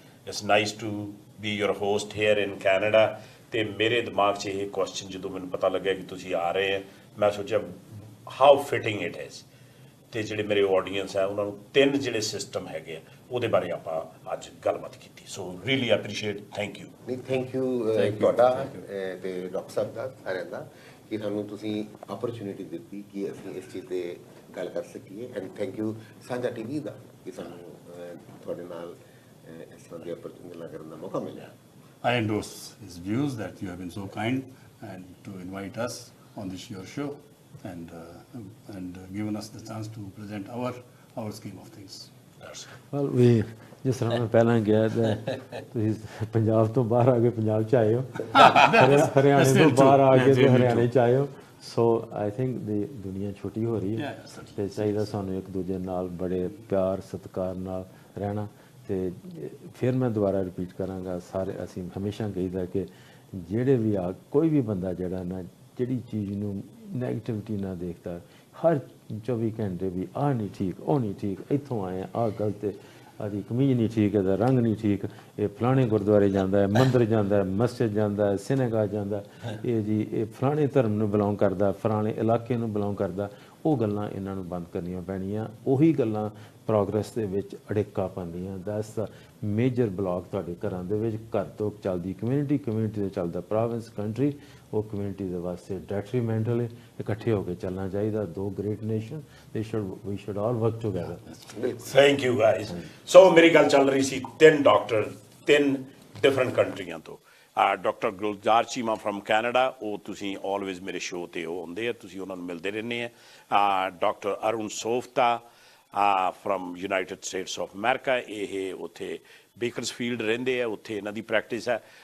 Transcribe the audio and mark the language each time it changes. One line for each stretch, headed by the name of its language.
English: It's nice to be your host here in Canada.
Punjabi: ਤੇ ਮੇਰੇ ਦਿਮਾਗ 'ਚ ਇਹ ਕੁਐਸਚਨ ਜਦੋਂ ਮੈਨੂੰ ਪਤਾ ਲੱਗਿਆ ਕਿ ਤੁਸੀਂ ਆ ਰਹੇ ਹੈ, ਮੈਂ ਸੋਚਿਆ
English: how fitting it is।
Punjabi: ਤੇ ਜਿਹੜੇ ਮੇਰੇ ਆਡੀਅנס ਹੈ ਉਹਨਾਂ ਨੂੰ 3 ਜਿਹੜੇ ਸਿਸਟਮ ਹੈਗੇ ਆ ਉਹਦੇ ਬਾਰੇ ਆਪਾਂ ਅੱਜ ਗੱਲਬਾਤ ਕੀਤੀ।
English: So really appreciate, thank you.
Punjabi: ਨਹੀਂ, ਥੈਂਕ ਯੂ ਤੁਹਾਡਾ ਤੇ ਡਾਕਟਰ ਸਾਹਿਬ ਦਾ, ਸਾਰਿਆਂ ਦਾ, ਕਿ ਸਾਨੂੰ ਤੁਸੀਂ ਆਪਰਚੁਨਿਟੀ ਦਿੱਤੀ ਕਿ ਅਸੀਂ ਇਸ ਚੀਜ਼ 'ਤੇ ਗੱਲ ਕਰ ਸਕੀਏ। ਐਂਡ ਥੈਂਕ ਯੂ ਸਾਂਝਾ TV ਦਾ ਕਿ ਸਾਨੂੰ ਤੁਹਾਡੇ ਨਾਲ ਇਸ ਤਰ੍ਹਾਂ ਦੀਆਂ ਗੱਲਾਂ ਕਰਨ ਦਾ ਮੌਕਾ ਮਿਲਿਆ।
English: I endorse his views that you have been so kind and to invite us on this your show and given us the chance to present our scheme of things.
Punjabi: Well, we ਜਿਸ ਤਰ੍ਹਾਂ ਮੈਂ ਪਹਿਲਾਂ ਗਿਆ ਤਾਂ ਤੁਸੀਂ ਪੰਜਾਬ ਤੋਂ ਬਾਹਰ ਆ ਕੇ ਪੰਜਾਬ 'ਚ ਆਏ ਹੋ, ਹਰਿਆਣੇ ਤੋਂ ਬਾਹਰ ਆ ਕੇ ਤੇ ਹਰਿਆਣੇ 'ਚ ਆਏ ਹੋ। ਸੋ ਆਈ ਥਿੰਕ ਦੀ ਦੁਨੀਆ ਛੋਟੀ ਹੋ ਰਹੀ ਹੈ ਤੇ ਚਾਹੀਦਾ ਸਾਨੂੰ ਇੱਕ ਦੂਜੇ ਨਾਲ ਬੜੇ ਪਿਆਰ ਸਤਿਕਾਰ ਨਾਲ ਰਹਿਣਾ। ਤੇ ਫਿਰ ਮੈਂ ਦੁਬਾਰਾ ਰਿਪੀਟ ਕਰਾਂਗਾ, ਸਾਰੇ ਅਸੀਂ ਹਮੇਸ਼ਾ ਕਹੀਦਾ ਕਿ ਜਿਹੜੇ ਵੀ ਆ ਕੋਈ ਵੀ ਬੰਦਾ ਜਿਹੜਾ ਨਾ ਜਿਹੜੀ ਚੀਜ਼ ਨੂੰ ਨੈਗੇਟਿਵਿਟੀ ਨਾ ਦੇਖਦਾ, ਹਰ 24 ਘੰਟੇ ਵੀ ਆਹ ਨਹੀਂ ਠੀਕ, ਉਹ ਨਹੀਂ ਠੀਕ, ਇੱਥੋਂ ਆਏ ਆਹ ਗਲਤ ਹੈ, ਆਦੀ ਕਮੀਜ਼ ਨਹੀਂ ਠੀਕ, ਇਹਦਾ ਰੰਗ ਨਹੀਂ ਠੀਕ, ਇਹ ਫਲਾਣੇ ਗੁਰਦੁਆਰੇ ਜਾਂਦਾ ਹੈ, ਮੰਦਰ ਜਾਂਦਾ ਹੈ, ਮਸਜਿਦ ਜਾਂਦਾ ਹੈ, ਸਿਨੇਗਾ ਜਾਂਦਾ, ਇਹ ਜੀ ਇਹ ਫਲਾਣੇ ਧਰਮ ਨੂੰ ਬਿਲੋਂਗ ਕਰਦਾ, ਫਲਾਣੇ ਇਲਾਕੇ ਨੂੰ ਬਿਲੋਂਗ ਕਰਦਾ, ਉਹ ਗੱਲਾਂ ਇਹਨਾਂ ਨੂੰ ਬੰਦ ਕਰਨੀਆਂ ਪੈਣੀਆਂ। ਉਹੀ ਗੱਲਾਂ ਪ੍ਰੋਗਰੈਸ ਦੇ ਵਿੱਚ ਅੜਿੱਕਾ ਪਾਉਂਦੀਆਂ।
English: that's the major block
Punjabi: ਤੁਹਾਡੇ ਘਰਾਂ ਦੇ ਵਿੱਚ। ਘਰ ਤੋਂ ਚੱਲਦੀ ਕਮਿਊਨਿਟੀ ਤੋਂ ਚੱਲਦਾ ਪ੍ਰੋਵਿੰਸ, ਕੰਟਰੀ, ਉਹ ਕਮਿਊਨਿਟੀ ਦੇ ਵਾਸਤੇ ਡੈਟਰੀਮੈਂਟਲ ਹੈ। ਇਕੱਠੇ ਹੋ ਕੇ ਚੱਲਣਾ ਚਾਹੀਦਾ। ਦੋ great nation,
English: we should all work together. Thank you guys.
Punjabi: So ਮੇਰੀ ਗੱਲ ਚੱਲ ਰਹੀ ਸੀ 3 ਡਾਕਟਰ 3 ਡਿਫਰੈਂਟ ਕੰਟਰੀਆਂ ਤੋਂ। Doctor Gulzar Cheema firm Canada, ਉਹ ਤੁਸੀਂ ਆਲਵੇਜ਼ ਮੇਰੇ ਸ਼ੋਅ 'ਤੇ ਉਹ ਆਉਂਦੇ ਆ, ਤੁਸੀਂ ਉਹਨਾਂ ਨੂੰ ਮਿਲਦੇ ਰਹਿੰਦੇ ਆ। Doctor Arun ਸੋਫਤਾ firm United States of America, ਇਹ ਉੱਥੇ ਬੇਕਰਸਫੀਲਡ ਰਹਿੰਦੇ ਆ, ਉੱਥੇ ਇਹਨਾਂ ਦੀ ਪ੍ਰੈਕਟਿਸ ਹੈ।